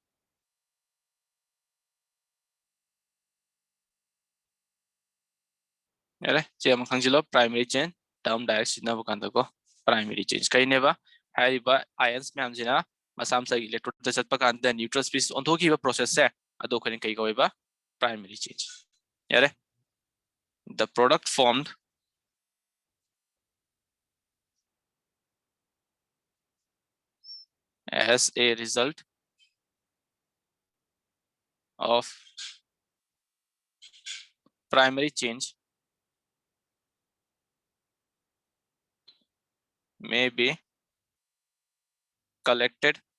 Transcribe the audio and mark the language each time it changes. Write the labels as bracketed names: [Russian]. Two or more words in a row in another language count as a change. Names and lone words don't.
[Manipuri] Yare che am khangjilo [English] primary change [Manipuri] term direct sidna bukanda ko [English] primary change [Manipuri] kai neba haiba ions myam jina masam sa electrode ta chatpa kan the [English] neutral species [Manipuri] on thoki ba process se ado khani kai ko ba [English] primary change. Yare the product formed as a result of primary change may be collected